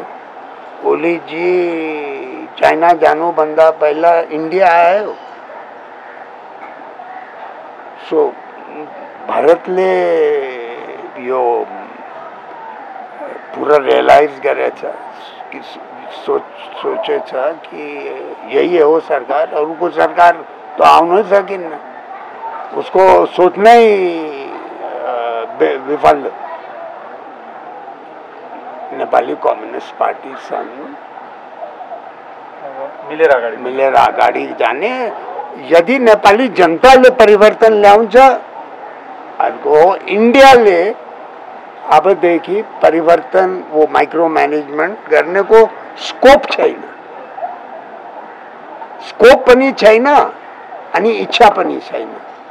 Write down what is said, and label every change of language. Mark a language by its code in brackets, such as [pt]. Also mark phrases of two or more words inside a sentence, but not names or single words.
[ne] ओली जी चाइना जानुभन्दा पहिला इंडिया आयो। सो भारतले यो पूरा रियलाइज गरेछ कि सोचेछ कि यही हो सरकार, और को सरकार तो आउन ही सकिन्न। [hi] उसको सोचना ही विफल। [ne] नेपाली कम्युनिस्ट पार्टी संग मिलेर अगाडि जाने। यदि नेपाली जनताले परिवर्तन ल्याउँछ, अर्को इन्डियाले अबदेखि परिवर्तन वो [en] micro management [hi] करने को [ne] स्कोप छैन, स्कोप पनि छैन अनि इच्छा पनि छैन।